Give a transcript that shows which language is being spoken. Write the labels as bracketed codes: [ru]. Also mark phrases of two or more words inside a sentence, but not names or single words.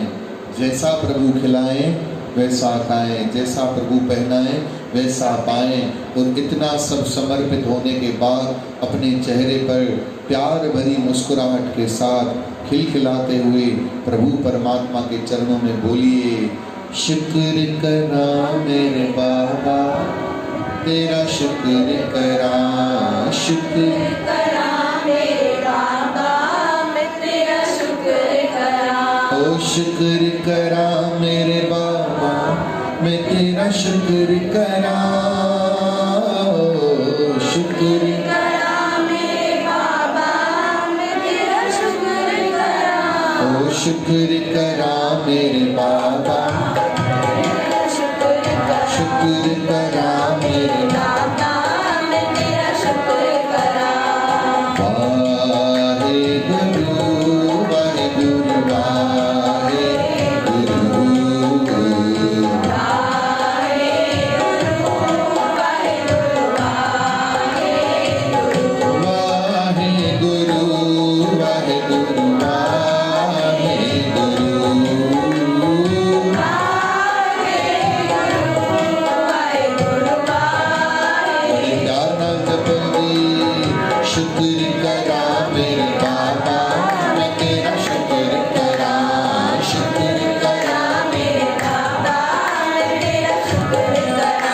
[hi] जैसा प्रभु खिलाएं वैसा खाएं, जैसा प्रभु पहनाएं वैसा पाएं। और इतना सब समर्पित होने के बाद अपने चेहरे पर प्यार भरी मुस्कुराहट के साथ खिलखिलाते हुए प्रभु परमात्मा के चरणों में बोलिए, [pa] ਸ਼ੁਕਰ ਕਰਾਂ ਮੇਰੇ ਬਾਬਾ, ਤੇਰਾ ਸ਼ੁਕਰ ਕਰਾਂ, ਸ਼ੁਕਰ ਕਰਾਂ ਮੇਰੇ ਬਾਬਾ, ਮੈਂ ਤੇਰਾ ਸ਼ੁਕਰ ਕਰਾਂ। ਓ ਸ਼ੁਕਰ ਕਰਾਂ ਮੇਰੇ ਬਾਬਾ ਮੈਂ ਤੇਰਾ ਸ਼ੁਕਰ ਕਰਾਂ, ਸ਼ੁਕਰ ਸ਼ੁਕਰ ਕਰਾਂ ਮੇਰੇ ਬਾਬਾ, ਸ਼ੁਕਰ ਕਰਾਂ ਮੇਰੇ ਬਾਬਾ, ਮੈਂ ਤੇਰਾ ਸ਼ੁਕਰ ਕਰਾਂ। ਵਾਹਿਗੁਰੂ ਵਾਹਿਗੁਰੂ ਵਾਹਿਗੁਰੂ, ਵਾਹਿਗੁਰੂ ਵਾਹਿਗੁਰੂ ਸ਼ੁਕਰ ਕਰਾਂ ਮੇਰੇ ਬਾਬਾ ਮੈਂ ਤੇਰਾ ਸ਼ੁਕਰ ਕਰਾਂ, ਸ਼ੁਕਰ ਕਰਾਂ ਮੇਰੇ ਬਾਬਾ ਮੈਂ ਤੇਰਾ ਸ਼ੁਕਰ ਕਰਾਂ।